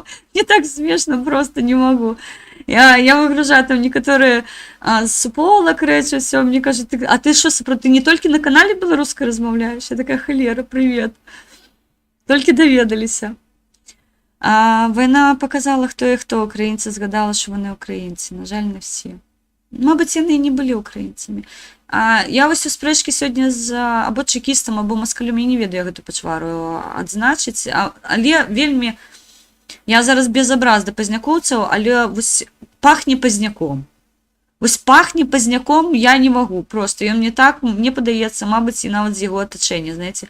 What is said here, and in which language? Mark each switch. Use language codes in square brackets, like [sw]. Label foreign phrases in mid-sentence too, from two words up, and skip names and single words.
[be] Мне так смешна, просто не магу. Я выгружаю там некаторыя суполак рэчы, ўсё, мне кажуць: а ты што, ты не толькі на канале беларускай размаўляеш? Я такая: халера, прывет. Толькі даведаліся. Вайна показала, хто і хто. [uk] Украінцы згадала, що вони українці. На жаль, не всі. Мабуть, [be] яны і не былі українцямі. Я вось у спрэчкі сёння з або чекістам, або маскалем, я не ведаю гэту пачвару адзначыць, але вельмі, я зараз без абраз да пазнякоўцаў, але вось пахне пазняком. Вось пахне пазняком я не магу, просто ён мне так, мне падаецца, мабыць, і нават з яго атачэння, знаеце.